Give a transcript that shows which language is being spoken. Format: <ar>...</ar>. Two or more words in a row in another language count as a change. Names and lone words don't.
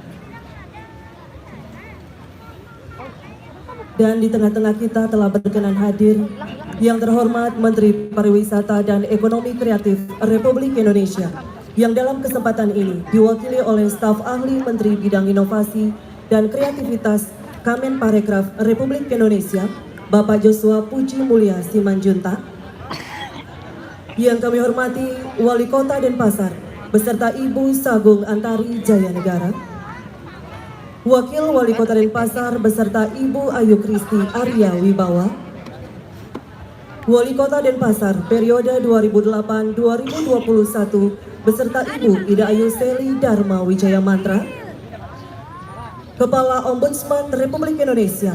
<id>Dan di tengah-tengah kita telah berkenan hadir yang terhormat Menteri Pariwisata dan Ekonomi Kreatif Republik Indonesia, yang dalam kesempatan ini diwakili oleh staf ahli Menteri Bidang Inovasi dan Kreativitas Kemenparekraf Republik Indonesia, Bapak Joshua Puji Mulya Simanjuntak. Yang kami hormati Wali Kota Denpasar beserta Ibu Sagung Antari Jaya Negara, Wakil Wali Kota Denpasar beserta Ibu Ayu Kristi Arya Wibawa, Wali Kota Denpasar periode 2008-2021 beserta Ibu Ida Ayu Seli Dharma Wijaya Mantra, Kepala Ombudsman Republik Indonesia.</id>